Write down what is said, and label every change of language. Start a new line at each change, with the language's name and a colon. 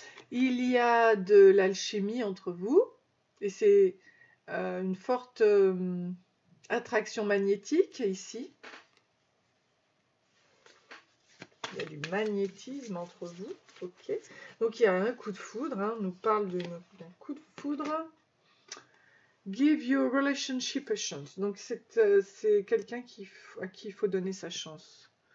French: Il y a de l'alchimie entre vous, et c'est une forte attraction magnétique ici. Il y a du magnétisme entre vous, ok. Donc, il y a un coup de foudre, hein, on nous parle d'un coup de foudre.
English: Give your relationship a chance.
French: Donc, c'est quelqu'un à qui il faut donner sa chance.